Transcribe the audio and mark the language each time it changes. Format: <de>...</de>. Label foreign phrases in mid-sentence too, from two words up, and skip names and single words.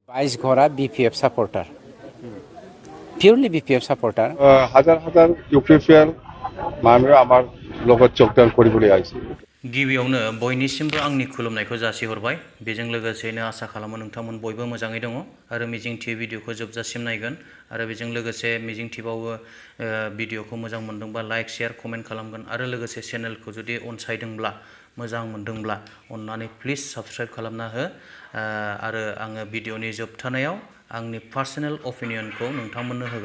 <as>22 ঘোড়া BPF সাপোর্টার,</as> <en>purely BPF supporter.</en> <as>হাজার হাজার ইউপিপিএল মানুষ আমার লগত যোগদাन কৰিবলৈ আহিছে।</as> <brx>गिबियावनो बयनिसिमबो आंनि खुलुमनायखौ जासिहरबाय। बेजों लोगोसेनो आसा खालामो नोंथांमोन बयबो मोजाङै दङ आरो मिजिंथियो भिडिअखौ जोबजासिम नायगोन आरो बेजों लोगोसे मिजिंथिबावो भिडिअखौ मोजां मोनदोंबा</brx> <en>like share comment</en> <brx>खालामगोन आरो लोगोसे चेनेलखौ जुदि अनसायदोंब्ला मोजां मोनदोंब्ला अन्नानै</brx> <en>please subscribe</en> <brx>खालामना हो आरो आङो भिडिअनि जोबथानायाव आंनि</brx> <en>personal opinion</en> <brx>नोंथांमोननो होगोन।</brx>